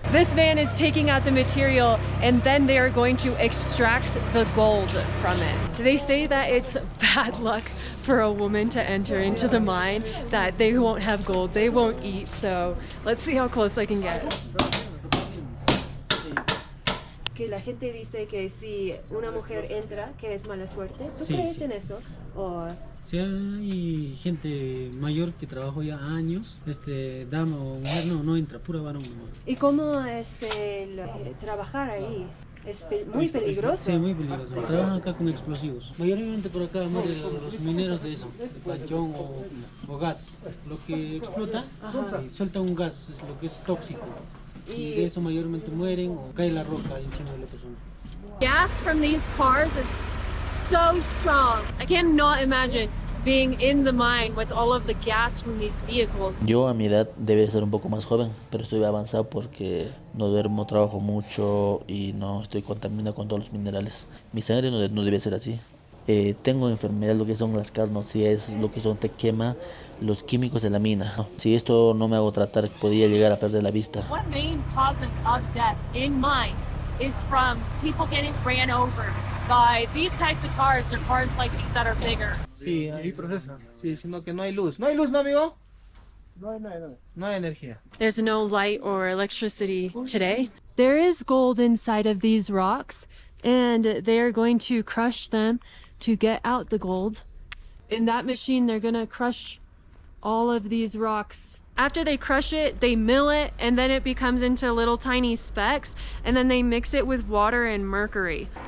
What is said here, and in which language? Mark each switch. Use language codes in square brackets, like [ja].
[en] This van is taking out the material and then they are going to extract the gold from it. They say that it's bad luck for a woman to enter into the mine, that they won't have gold, they won't eat, so let's see how close I can get. [es] Que la gente dice que si una mujer entra, que es mala suerte. ¿Tú crees en eso? O Si hay gente mayor que trabajó ya años, dama o mujer no entra, pura varón nomás. ¿Y cómo es trabajar ahí? ¿Es muy peligroso? Sí, muy peligroso. Trabajan acá con explosivos. Mayormente por acá mueren los mineros de eso, de panchón o gas. Lo que explota, suelta un gas, es lo que es tóxico. Y de eso mayormente mueren o cae la roca encima de la persona. [en] Gas from these cars is so strong. I cannot imagine being in the mine with all of the gas from these vehicles. [es] Yo a mi edad debe ser un poco más joven, pero estoy avanzado porque no duermo, trabajo mucho y no estoy contaminado con todos los minerales. Mi sangre no debe ser así. Tengo enfermedad, lo que son las carnos, si es lo que son, te quema los químicos de la mina. Si esto no me hago tratar, podría llegar a perder la vista. [en] One main cause of death in mines is from people getting ran over by these types of cars or cars like these that are bigger. [es] Sí, sí, sino que no hay luz. ¿No hay luz, no, amigo? No hay energía. [en] There's no light or electricity today. There is gold inside of these rocks, and they are going to crush them to get out the gold. In that machine, they're gonna crush all of these rocks. After they crush it, they mill it, and then it becomes into little tiny specks, and then they mix it with water and mercury.